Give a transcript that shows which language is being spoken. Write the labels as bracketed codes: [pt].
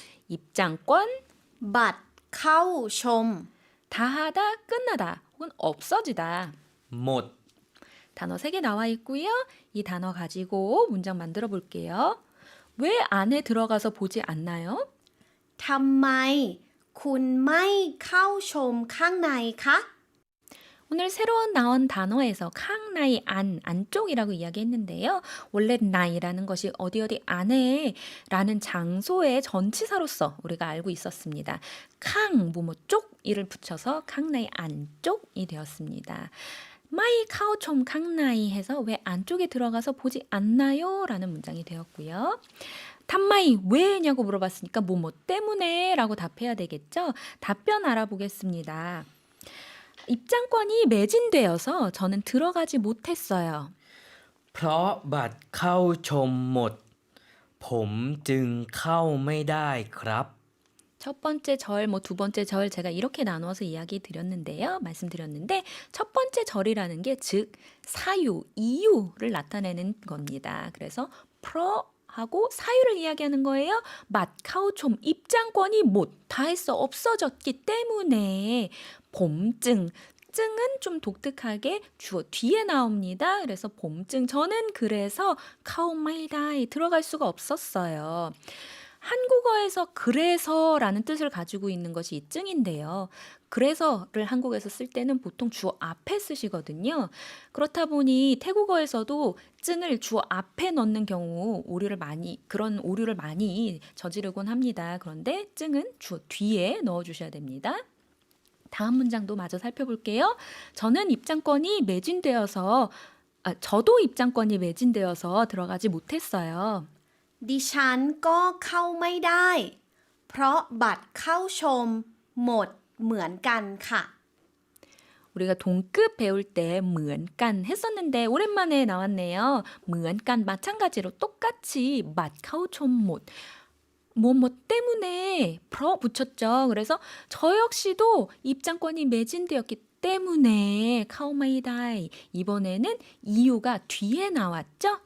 [ko] 입장권, [th] บัตรเข้าชม [ko] 다하다, 끝나다, 혹은 없어지다. [th] หมด [ko] 단어 3개 나와 있고요. 이 단어 가지고 문장 만들어 볼게요. 왜 안에 들어가서 보지 않나요? [th] ทำไมคุณไม่เข้าชมข้างในคะ [ko] 오늘 새로 나온 단어에서 캉나이 안쪽이라고 이야기했는데요. 원래 나이라는 것이 어디 안에 라는 장소의 전치사로서 우리가 알고 있었습니다. 캉 뭐뭐 쪽 이를 붙여서 캉나이 안쪽이 되었습니다. 마이 카오촘 캉나이 해서 왜 안쪽에 들어가서 보지 않나요? 라는 문장이 되었고요. 탐마이 왜냐고 물어봤으니까 뭐뭐 때문에 라고 답해야 되겠죠? 답변 알아보겠습니다. 입장권이 매진되어서 저는 들어가지 못했어요. [th] เพราะบัตรเข้าชมหมด ผมจึงเข้าไม่ได้ครับ [ko] 첫 번째 절, 두 번째 절 제가 이렇게 나누어서 이야기 드렸는데요. 말씀드렸는데 첫 번째 절이라는 게 즉 사유, 이유를 나타내는 겁니다. 그래서 하고 사유를 이야기하는 거예요. 맛카오촘 입장권이 다 했어 없어졌기 때문에 봄증 증은 좀 독특하게 주어 뒤에 나옵니다. 그래서 봄증 저는 그래서 카오마이다에 들어갈 수가 없었어요. 한국어에서 그래서라는 뜻을 가지고 있는 것이 이 증인데요. 그래서를 한국에서 쓸 때는 보통 주어 앞에 쓰시거든요. 그렇다 보니 태국어에서도 증을 주어 앞에 넣는 경우 그런 오류를 많이 저지르곤 합니다. 그런데 증은 주어 뒤에 넣어주셔야 됩니다. 다음 문장도 마저 살펴볼게요. 저도 입장권이 매진되어서 들어가지 못했어요. [th] ดิฉันก็เข้าไม่ได้ เพราะบัตรเข้าชมหมดเหมือนกันค่ะ [ko] 우리가 동급 배울 때 무언간 했었는데 오랜만에 나왔네요. 무언간 마찬가지로 똑같이 맛카오촌 못 뭐뭐 때문에 붙였죠. 그래서 저 역시도 입장권이 매진되었기 때문에 카오마이다이 이번에는 이유가 뒤에 나왔죠.